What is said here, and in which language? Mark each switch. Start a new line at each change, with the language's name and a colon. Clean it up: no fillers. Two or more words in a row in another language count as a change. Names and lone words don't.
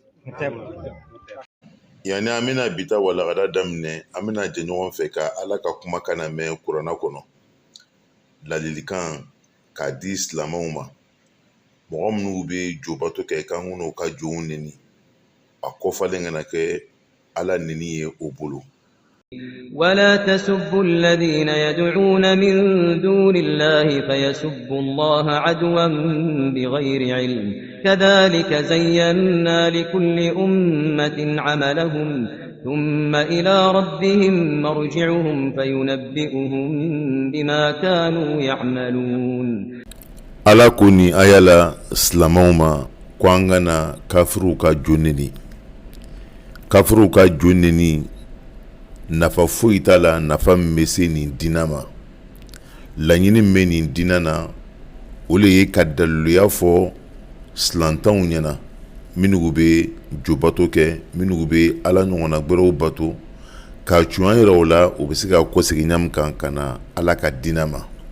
Bambara: Yani an bɛna bita walagada daminɛ, an bɛna jɛ ɲɔgɔn fɛ ka Ala ka kumakan lamɛn kuranɛ kɔnɔ. Ladilikan k'a di silamɛw ma, mɔgɔ minnu bɛ jobato kɛ kan kɔnɔ ka jow neni, a kɔfalen kana kɛ Ala neni ye o bolo.
Arabic: ولا تسبوا الذين يدعون من دون الله فيسبوا الله عدوا بغير علم كذلك زينا لكل أمة عملهم ثم إلى ربهم مرجعهم فينبئهم بما كانوا يعملون.
Bambara: Ala ko ni aya la silamɛw ma ko an kana kafiruw ka jo neni. Kafiruw ka jo neni nafa foyi t'a la, nafa min bɛ se nin diinɛ ma. Laɲini min bɛ nin diinɛ na o le ye ka daliluya fɔ silantanw ɲɛna minnu bɛ jobato kɛ, minnu bɛ Ala ɲɔgɔnna gbɛrɛw bato, ka cunya yira o la o bɛ se ka kɔsegin ɲami kan ka na Ala ka diinɛ ma.